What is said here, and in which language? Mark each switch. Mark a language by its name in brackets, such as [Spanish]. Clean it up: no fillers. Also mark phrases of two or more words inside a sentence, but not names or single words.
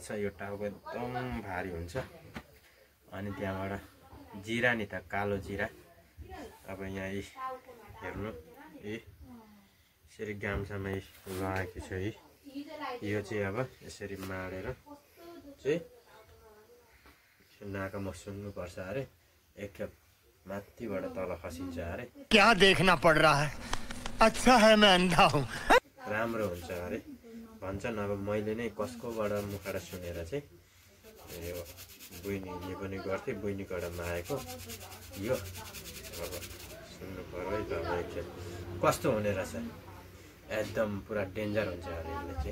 [Nepali] यो टाउको एकदम भारी हुन्छ। अनि त्यहाँबाट जिरा नि त कालो जिरा अब यहाँ हेर्नु यसरी गाम्छामा लगाएको छ। यो चाहिँ अब यसरी माडेर चाहिँ नाकामा सुन्नुपर्छ अरे। एकखेप माथिबाट तल खसिन्छ अरे। [Hindi] क्या देखना पड़ रहा है? अच्छा है मैं अंधा हूँ। [Nepali] राम्रो हुन्छ अरे भन्छन्। अब मैले नै कसकोबाट मुखबाट सुनेर चाहिँ यो बहिनीले पनि गर्थे, बहिनीबाट आएको यो अब सुन्नु पर्यो है त। अब एकखेप कस्तो हुने रहेछ, एकदम पुरा डेन्जर हुन्छ अरे यसले चाहिँ।